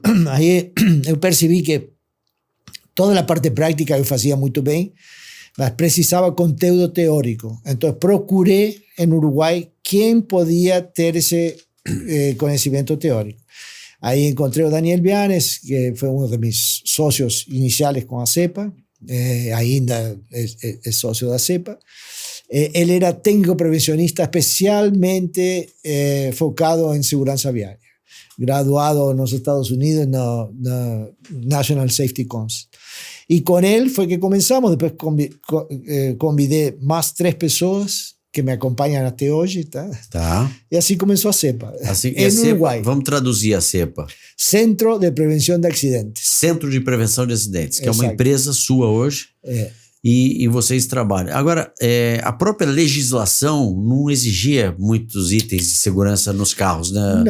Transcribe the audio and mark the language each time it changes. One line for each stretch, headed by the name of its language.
Portuguese: Aí eu percebi que toda a parte prática eu fazia muito bem, mas precisava conteúdo teórico. Então procurei em Uruguai quem podia ter esse conhecimento teórico. Aí encontrei o Daniel Vianes, que foi um de mis socios iniciais com a CEPA, ainda é sócio da CEPA,
Spanish: Él era técnico prevencionista especialmente focado en seguridad viaria, graduado en los Estados Unidos en la National Safety Council. Y con él fue que comenzamos, después convidé más 3 personas que
Portuguese: me acompanham até hoje,
Spanish: tá?
Portuguese: E assim começou a CEPA, no Uruguai. Vamos traduzir a CEPA. Centro de Prevenção de Acidentes. Centro de Prevenção de Acidentes, que é uma empresa sua hoje. E vocês trabalham. Agora, a própria legislação não exigia muitos itens de segurança nos carros, né?